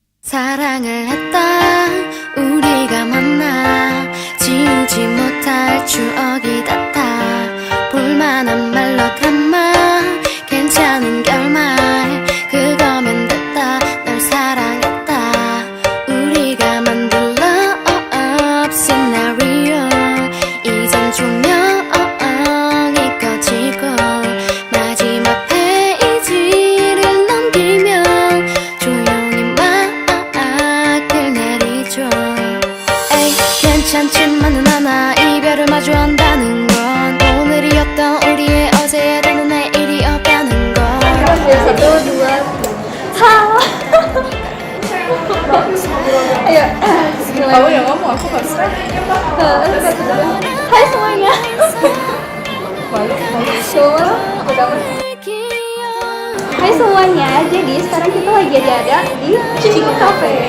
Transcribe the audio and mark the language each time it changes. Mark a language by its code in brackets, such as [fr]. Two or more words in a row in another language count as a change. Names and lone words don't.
[ko] 사랑을 했다 우리가 만나 지우지 못할 추억이 닿다 볼만한 말로 담아 괜찮은 결말 그거면 됐다 널 사랑했다 우리가 만든 love scenario 이젠 조명이 꺼지고 마지막 페이지를 넘기며 조용히 막을 내리죠 에이 괜찮지만은 않아 이별을 마주한다는 건 오늘이었던 우리의 어제에 되는 내일이 없다는 건 [id] Satu, dua, halo. Ayo, Kamu yang ngomong, aku gak bisa. Hai semuanya. Hai semuanya, jadi sekarang kita lagi ada di Chico Cafe.